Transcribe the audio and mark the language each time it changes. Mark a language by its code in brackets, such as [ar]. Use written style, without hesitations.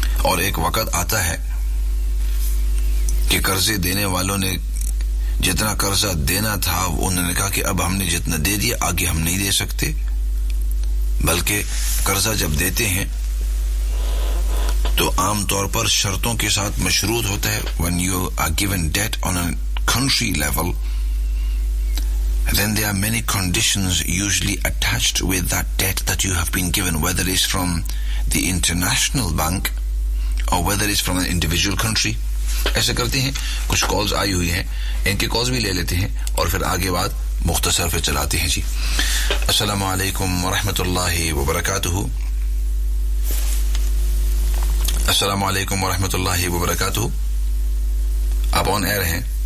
[ur] اور ایک وقت آتا ہے کہ قرضے دینے والوں نے جتنا قرضہ دینا تھا انہوں نے کہا کہ اب ہم نے جتنا دے دیا آگے ہم نہیں دے سکتے. بلکہ قرضہ جب دیتے ہیں تو عام طور پر شرطوں کے ساتھ مشروط ہوتا ہے. [en] When you are given debt on a country level, then there are many conditions usually attached with that debt that you have been given, whether it's from the international bank or whether it's from an individual country. [ur] ایسے کرتے ہیں، کچھ calls آئی ہوئی ہیں، ان کے calls بھی لے لیتے ہیں اور پھر آگے بات مختصر پہ چلاتے ہیں. جی السلام علیکم ورحمۃ اللہ وبرکاتہ. السلام علیکم ورحمۃ اللہ وبرکاتہ، آپ آن ایئر ہیں.